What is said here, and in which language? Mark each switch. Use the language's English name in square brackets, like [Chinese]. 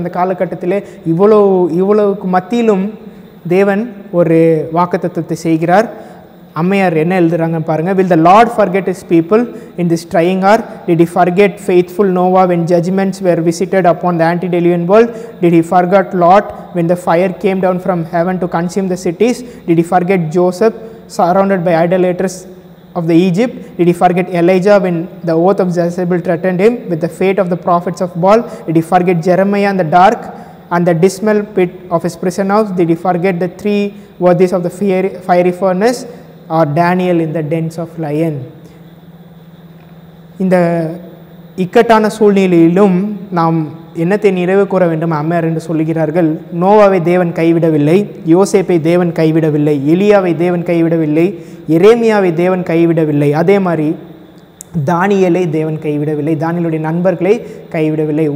[Tamil] அந்த காலகட்டத்தில் இவ்வளவுக்கு மத்தியிலும் தேவன் ஒரு வாக்குத்தத்தத்தை செய்கிறார். அம்மையார் என்ன எழுதுறாங்கன்னு பாருங்க. [English] Will the Lord forget his people in this trying hour? Did he forget faithful Noah when judgments were visited upon the antediluvian world? Did he forget Lot when the fire came down from heaven to consume the cities? Did he forget Joseph surrounded by idolaters of the Egypt? Did he forget Elijah when the oath of Jezebel threatened him with the fate of the prophets of Baal? Did he forget Jeremiah in the dark and the dismal pit of his prison house? Did he forget the 3 worthies of the fiery furnace, or Daniel in the dens of lion? [Tamil] இந்த இக்கட்டான சூழ்நிலையிலும் நாம் என்னத்தை நிறைவு கூற வேண்டும் அம்மையார் என்று சொல்லுகிறார்கள். நோவாவை தேவன் கைவிடவில்லை, யோசேப்பை தேவன் கைவிடவில்லை, எலியாவை தேவன் கைவிடவில்லை, எரேமியாவை தேவன் கைவிடவில்லை, அதே மாதிரி தானியேலை தேவன் கைவிடவில்லை, தானியேலுடைய நண்பர்களை கைவிடவில்லை.